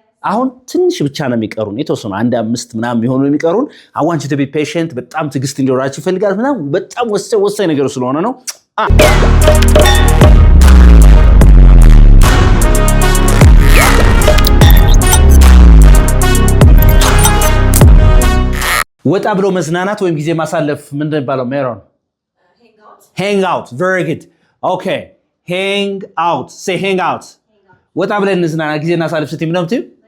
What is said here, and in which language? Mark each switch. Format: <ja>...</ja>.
<am>አሁን ትንሽ ብቻ ነው የሚቀሩን የተወሰኑ 1-5 ምናምን ቢሆኑ የሚቀሩን።</am> <en>I want you to be patient።</en> <am>በጣም ትዕግስት እንዲኖራችሁ ይፈልጋል ምናምን በጣም ወሳኝ ነገር ስለሆነ ነው። ወጣ ብሎ መዝናናት ወይም ጊዜ ማሳለፍ ምንድን ነው የሚባለው?</am> <en>ሜሮን hang out. very good. okay, hang out. say hang out.</en> <am>ወጣ ብለን እንዝናና ጊዜ እናሳልፍ ስትይ ምንድን ነው የምትይው?</am>